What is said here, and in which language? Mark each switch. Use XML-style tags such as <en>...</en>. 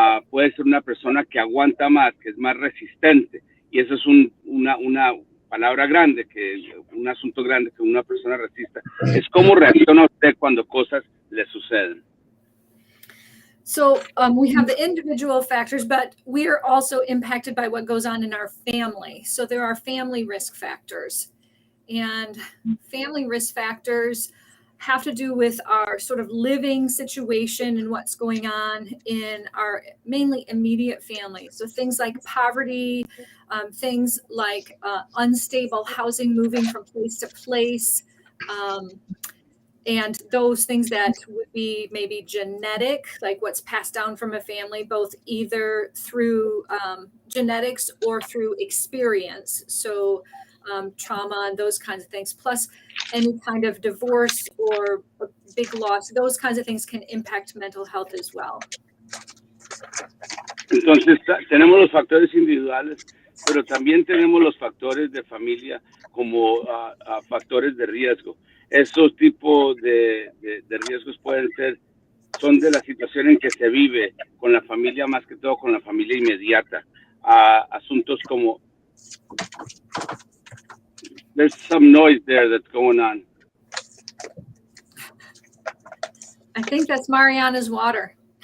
<es>Puede ser una persona que aguanta más, que es más resistente. Y eso es una palabra grande, un asunto grande que una persona resista. Es cómo reacciona usted cuando cosas le suceden.</es> <en>So we have the individual factors, but we are also impacted by what goes on in our family. So there are family risk factors. And family risk factors have to do with our sort of living situation and what's going on in our mainly immediate family. So things like poverty, things like unstable housing, moving from place to place, and those things that would be maybe genetic, like what's passed down from a family, both either through genetics or through experience. So trauma and those kinds of things, plus any kind of divorce or a big loss, those kinds of things can impact mental health as well.</en> <es>Entonces, tenemos los factores individuales, pero también tenemos los factores de familia como factores de riesgo. Esos tipos de riesgos son de la situación en que se vive con la familia, más que todo con la familia inmediata. Asuntos como...</es> <en>There's some noise there that's going on. I think that's Mariana's water.</en>